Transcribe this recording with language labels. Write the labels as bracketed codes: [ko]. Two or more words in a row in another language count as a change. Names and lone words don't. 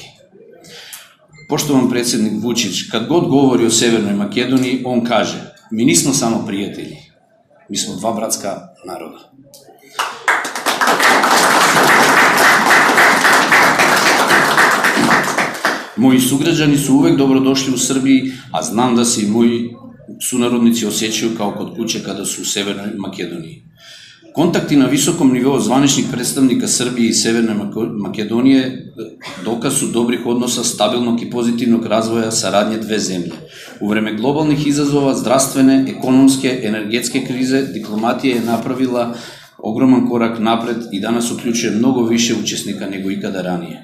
[sr] Поштован председник Вучич, кад год говори о Северној Македонија, он каже: "Ми нисмо само пријатели, ми смо два братска народа." Мои суграđani su uvek dobrodošli u Srbiji, a znam da se i moji sunarодници осеќају како код куќе када су у Северној Македонија. Контакти на високом ниво званичник представника Србија и Северна Македонија доказ су добрих односа, стабилног и позитивног развоја сарадње две земји. У време глобалних изазова, здравствене, економске, енергетске кризе, дипломатија е направила огромен корак напред и данас уклучува многу више учесника него икада ранije.